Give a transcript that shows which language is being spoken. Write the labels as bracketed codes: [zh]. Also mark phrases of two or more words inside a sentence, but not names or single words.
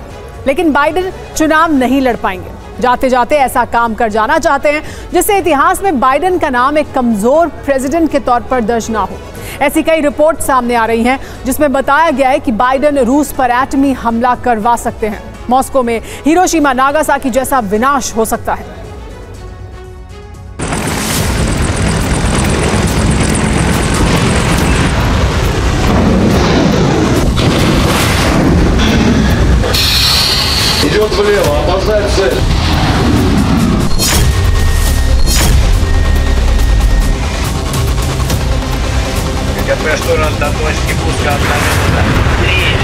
[hi] लेकिन बाइडेन चुनाव नहीं लड़ पाएंगे। जाते जाते ऐसा काम कर जाना चाहते हैं जिससे इतिहास में बाइडेन का नाम एक कमजोर प्रेसिडेंट के तौर पर दर्ज ना हो। ऐसी कई रिपोर्ट सामने आ रही हैं जिसमें बताया गया है कि बाइडेन रूस पर एटमी हमला करवा सकते हैं। मॉस्को में हिरोशिमा नागासाकी जैसा विनाश हो सकता है। [ru] Идет влево, опознать цель. КП штурм до точки пуска 1 минута. 3.